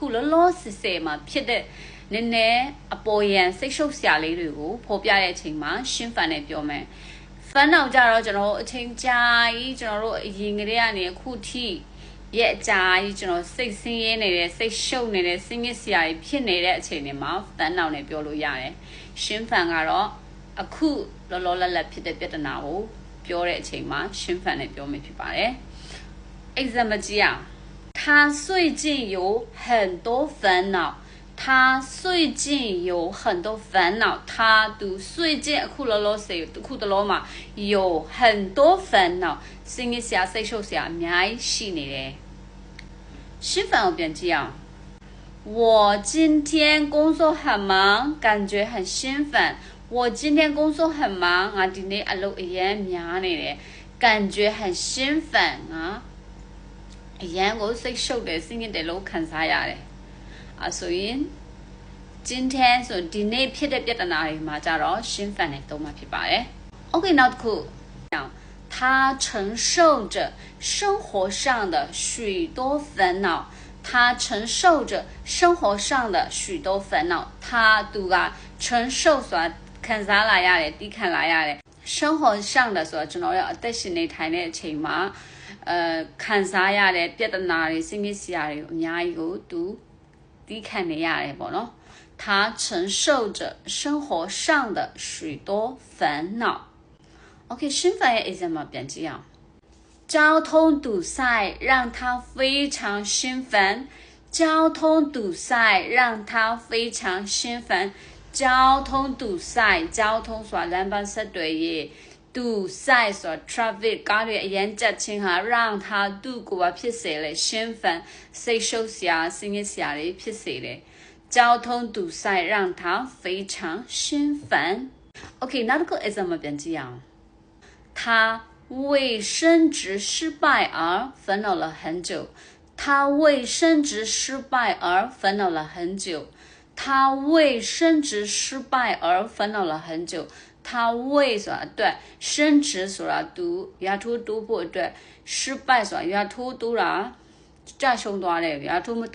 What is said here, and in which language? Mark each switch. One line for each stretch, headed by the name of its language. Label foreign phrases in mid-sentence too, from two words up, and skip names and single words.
Burmese: လောလောဆယ်ဆယ်မှာဖြစ်တဲ့နည်းနည်းအပေါ်ယံစိတ်ရှုပ်စရာလေးတွေကိုဖော်ပြတဲ့အချိန်မှာ心烦နဲ့ပြောမယ်烦恼ကြတော့ကျွန်တော်အချိန်ကြာကြီးကျွန်တော်တို့အရင်ကတည်းကနေအခုထိရဲ့အကြာကြီးကျွန်တော်စိတ်ဆင်းရဲနေတဲ့စိတ်ရှုပ်နေတဲ့စိတ်ညစ်စရာကြီးဖြစ်နေတဲ့အချိန်တွေမှာ烦恼နဲ့ပြောလို့ရတယ်心烦ကတော့အခုလောလောလတ်လတ်ဖြစ်တဲ့ပြဿနာကိုပြောတဲ့အချိန်မှာ心烦နဲ့ပြောမယ်ဖြစ်ပါတယ် example ကြည့်အောင်
Chinese: 他最近有很多烦恼他最近有很多烦恼他读最近
Burmese: အခုလောလောဆယ်အခုတလောမှာ
Chinese: 有很多烦恼
Burmese: စိတ်ညစ်စရာစိတ်ရှုပ်စရာအများကြီးရှိနေတယ်心烦ကိုပြန်ကြည့်အောင်
Chinese: 我今天工作很忙感觉很心烦我今天工作很忙
Burmese: ငါဒီနေ့အလုပ်အရမ်းများနေတယ်
Chinese: 感觉很心烦
Burmese: ငါအရန်ကို စိတ်ရှုပ်တယ်စိတ်ညစ်တယ်လို့ခံစားရတယ်ဆိုရင်今天ဆိုဒီနေ့ဖြစ်တဲ့ပြဿနာတွေမှာကြတော့心烦နဲ့သုံးမှာဖြစ်ပါတယ်
Chinese: Okay
Burmese: နောက်တစ်ခု
Chinese: 他承受着生活上的许多烦恼他承受着生活上的许多烦恼他
Burmese: သူက承受ဆိုတာခံစားလာရတယ်တီးခံလာရတယ်
Chinese: 生活上的
Burmese: ဆိုတာကျွန်တော်တို့အသက်ရှင်နေထိုင်တဲ့အချိန်မှာခံစားရတဲ့ပြဿနာတွေစိတ်ညစ်စရာတွေအများကြီးကိုသူတီးခံနေရတယ်ပေါ့နော်
Chinese: 他承受着生活上的许多烦恼 OK 心烦
Burmese: ရဲ့ example ပြန်ကြည့်အောင်
Chinese: 交通堵塞让他非常心烦交通堵塞让他非常心烦交通堵塞交通
Burmese: ဆိုတာလမ်းပန်းဆက်တွေရေး堵塞ဆိုတာ traffic ကားတွေအရန်ကြက်ချင်းဟာ
Chinese: 让他堵
Burmese: ကိုပါဖြစ်စေ လေ心烦စိတ်ရှုပ်စရာစိတ်ညစ်စရာတွေဖြစ်စေတယ်
Chinese: 交通堵塞让他非常心烦 OK
Burmese: နောက်တစ်ခု example ပြန်ကြည့်အောင်
Chinese: 他为升职失败而烦恼了很久他为升职失败而烦恼了很久他为升职失败而烦恼了很久他为
Burmese: ဆိုတာအတွက်
Chinese: 升职
Burmese: ဆိုတာသူရာထူးတိုးဖို့အတွက်
Chinese: 失败
Burmese: ဆိုတာရာထူးတိုးတာကြရှုံးသွားတယ်ရာထူး